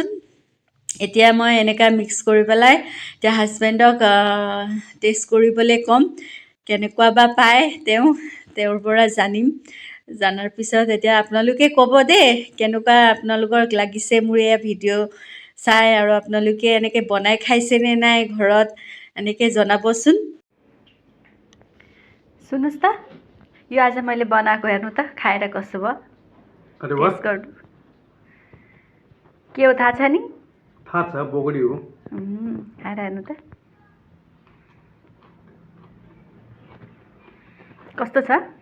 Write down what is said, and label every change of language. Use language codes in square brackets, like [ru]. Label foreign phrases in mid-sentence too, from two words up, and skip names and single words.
[as] এতিয়া মই এনেকৈ মিক্স কৰি পেলাই এতিয়া হাজবেণ্ডক টেষ্ট কৰিবলৈ ক'ম, কেনেকুৱা বা পায় তেওঁৰ পৰা জানিম। জনাৰ পিছত এতিয়া আপোনালোকে ক'ব দেই, কেনেকুৱা আপোনালোকৰ লাগিছে মোৰ এয়া ভিডিঅ' চাই। আৰু আপোনালোকে এনেকৈ বনাই খাইছেনে নাই ঘৰত, এনেকৈ जनाबोसुन। [ne] सुन्नुहोस् त, यो आज मैले बनाएको हेर्नु त, खाएर कस्तो भयो। टेस्ट गर्नु के हो थाहा छ नि? थाहा छ, बगडी हो। खाएर हेर्नु त कस्तो छ।